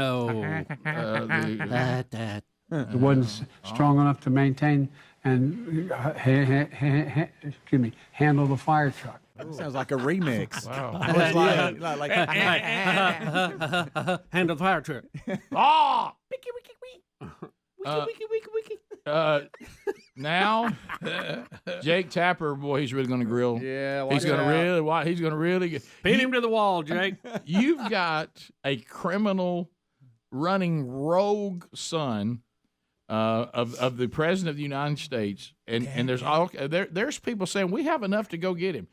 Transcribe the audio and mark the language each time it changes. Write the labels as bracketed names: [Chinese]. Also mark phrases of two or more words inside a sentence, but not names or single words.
[English] No. It wasn't strong enough to maintain and handle the fire truck. That sounds like a remix. Wow. Handle the fire truck. Ah! Wiki, wiki, wiki. Wiki, wiki, wiki, wiki. Now, Jake Tapper, boy, he's really going to grill. Yeah, he's going to really Pin him to the wall, Jake. You've got a criminal running rogue son of the president of the United States, and there's people saying we have enough to go get him.